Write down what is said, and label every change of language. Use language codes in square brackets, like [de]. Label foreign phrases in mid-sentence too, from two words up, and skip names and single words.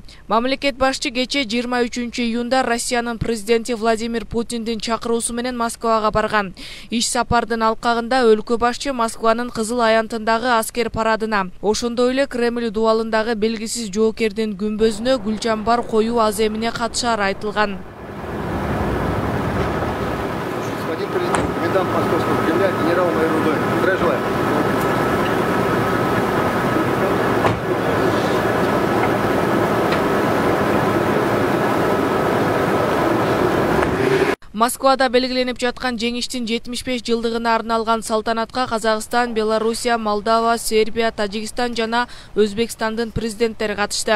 [ky] Мамлекет башчы кече 23 июнда Россиянын президенти Владимир Путиндин чакыруусу менен Москвага барган. Иш сапардын алкагында өлкө башчы Москванын Кызыл аянтындагы аскер парадына, ошондой эле Кремль дубалындагы белгисиз жоокердин күмбөзүнө гүл жамбар коюу аземине катышары айтылган. [ru] Господин президент, комендант Московского Кремля, генерал-майор Рудой. Здравия желаю. [ky] Москвада белгиленип жаткан жеңиштин 75 жылдыгына арналган салтанатка Казакстан, Белоруссия, Молдова, Сербия, Тажикстан жана Өзбекстандын президенттери катышты.